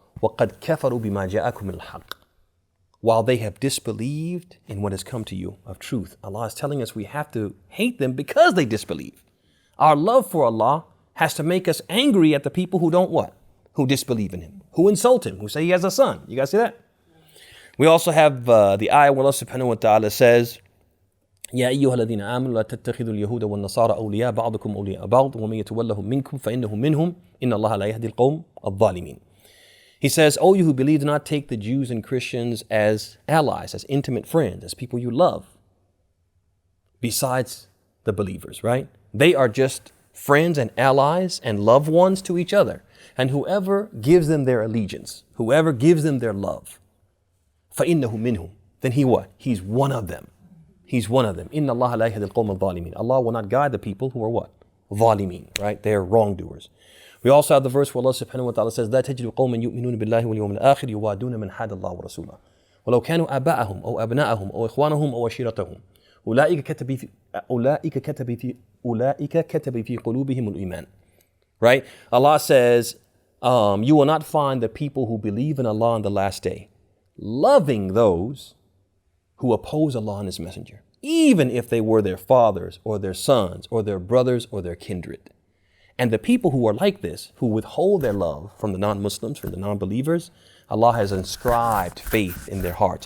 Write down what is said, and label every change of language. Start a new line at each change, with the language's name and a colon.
Arabic: وَقَدْ كَفَرُوا بِمَا جَاءَكُمْ مِنَ الْحَقِّ.
English: While they have disbelieved in what has come to you of truth. Allah is telling us we have to hate them because they disbelieve. Our love for Allah has to make us angry at the people who don't what? Who disbelieve in Him, who insult Him, who say He has a son. You guys see that? We also have the ayah where Allah subhanahu wa ta'ala says,
Arabic: يا أيها الذين آمنوا لا تتخذوا اليهود والنصارى أولياء بعضكم أولياء بعض ومن يتولهم منكم فإنه منهم إن الله لا يهدي القوم الظالمين.
English: He says, oh, you who believe, do not take the Jews and Christians as allies, as intimate friends, as people you love, besides the believers, right? They are just friends and allies and loved ones to each other. And whoever gives them their allegiance, whoever gives them their love,
Arabic: فَإِنَّهُ مِنْهُمْ.
English: Then he what? He's one of them. He's one of them.
Arabic: إِنَّ اللَّهَ لَا يَهْدِي الْقَوْمَ الظَّالِمِينَ.
English: Allah will not guide the people who are what? ظالمين, right? They are wrongdoers. We also have the verse where Allah subhanahu wa ta'ala says,
Arabic: لا تجد قوما يؤمنون بالله واليوم الآخر يوادون من حاد الله ورسوله ولو كانوا آباءهم أو أبناءهم أو إخوانهم أو عشيرتهم أولئك كتب في قلوبهم الإيمان.
English: Right? Allah says, you will not find the people who believe in Allah on the last day loving those who oppose Allah and His Messenger, even if they were their fathers or their sons or their brothers or their kindred. And the people who are like this, who withhold their love from the non-Muslims, from the non-believers, Allah has inscribed faith in their hearts.